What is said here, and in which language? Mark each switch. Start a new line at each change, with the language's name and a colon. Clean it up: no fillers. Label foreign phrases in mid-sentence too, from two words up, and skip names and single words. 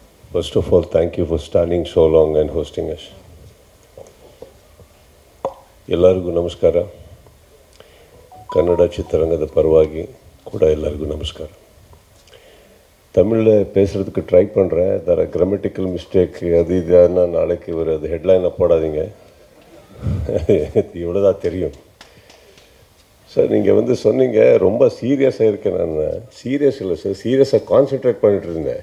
English: First of all, thank you for standing so long and hosting us.
Kannada: ಎಲ್ಲರಿಗೂ ನಮಸ್ಕಾರ. ಕನ್ನಡ ಚಿತ್ರರಂಗದ ಪರವಾಗಿ ಕೂಡ ಎಲ್ಲರಿಗೂ ನಮಸ್ಕಾರ.
Tamil: தமிழில் பேசுகிறதுக்கு ட்ரை பண்ணுறேன். தர
English: grammatical mistake
Tamil: அது இதுன்னா நாளைக்கு ஒரு அது ஹெட்லைனை போடாதீங்க. இவ்வளோ தான் தெரியும். சார் நீங்கள் சொன்னீங்க ரொம்ப சீரியஸாக இருக்கேன். நான் சீரியஸ் இல்லை சார், சீரியஸாக கான்சென்ட்ரேட் பண்ணிகிட்டு இருந்தேன்.